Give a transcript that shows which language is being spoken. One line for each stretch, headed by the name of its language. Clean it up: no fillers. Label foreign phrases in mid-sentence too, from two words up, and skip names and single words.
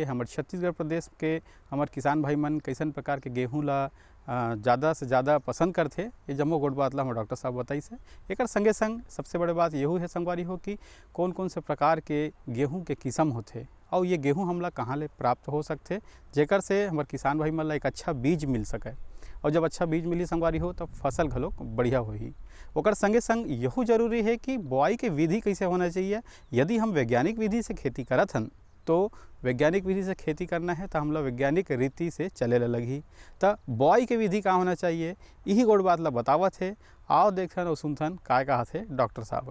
Chhattisgarhi: हमारे छत्तीसगढ़ प्रदेश के हमारे किसान भाई मन कैसन प्रकार के गेहूं ला ज़्यादा से ज़्यादा पसंद करते ये जम्मो गोट बात ला हमारे डॉक्टर साहब बताई से। एक संगे संग सबसे बड़े बात यही है संगवारी हो कि कौन कौन से प्रकार के गेहूं के किस्म होते और ये गेहूं हमला कहाँ ले प्राप्त हो सकते जेकर से हमारे किसान भाई मन ला एक अच्छा बीज मिल सके। और जब अच्छा बीज मिली संगवारी हो तब फसल घलो बढ़िया होही। ओकर संगे संग यहू जरूरी है कि बुआई के विधि कैसे होना चाहिए। यदि हम वैज्ञानिक विधि से खेती करत हन तो वैज्ञानिक विधि से खेती करना है तो हमला वैज्ञानिक रीति से चले लगी। तो बुआई के विधि का होना चाहिए यही गोड़ बात ला बतावत है। आओ देखन और सुनथन काय कहा थे डॉक्टर साहब।